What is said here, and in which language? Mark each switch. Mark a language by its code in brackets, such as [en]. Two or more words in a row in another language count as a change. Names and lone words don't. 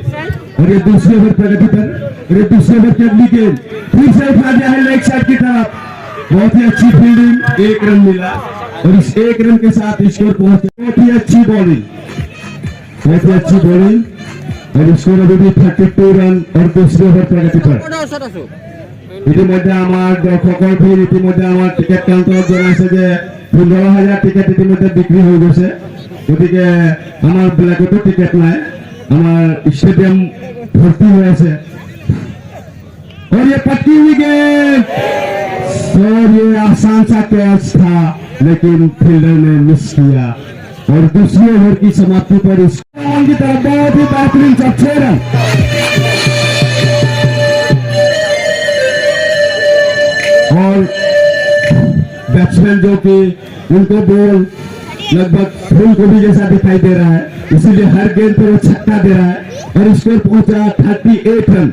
[hi] और ये दूसरे ओवर प्रगति पर, और ये दूसरे ओवर की अगली गेंद फिर से उठा दिया है [en] leg side [hi] की तरफ, बहुत ही अच्छी फील्डिंग, 1 रन मिला और इस 1 रन के साथ स्कोर पहुंचे। बहुत ही अच्छी बॉलिंग, बहुत ही अच्छी बॉलिंग और स्कोर अभी भी 32 रन और दूसरे ओवर प्रगति पर। [as] ইতিমধ্যে আমার দর্শকৰ ভিৰ, ইতিমধ্যে আমাৰ টিকেট কাউণ্টাৰত জনাইছে যে 15,000 টিকেট ইতিমধ্যে বিক্ৰী হৈ গৈছে, গতিকে আমাৰ ব্লেকতো টিকেট নাই, আমাৰ ষ্টেডিয়াম ভৰ্তি হৈ আছে। [hi] और ये पटकी हुई गेंद और ये आसान सा कैच था लेकिन फील्डर ने मिस किया और दूसरे ओवर की समाप्ति पर इस की तरफ बहुत ही बेहतरीन 6 रन और बैट्समैन जो कि उनको बॉल लगभग फूल गोभी जैसा दिखाई दे रहा है, इसीलिए हर गेंद पर वो छक्का दे रहा है और स्कोर पहुंचा 38 रन।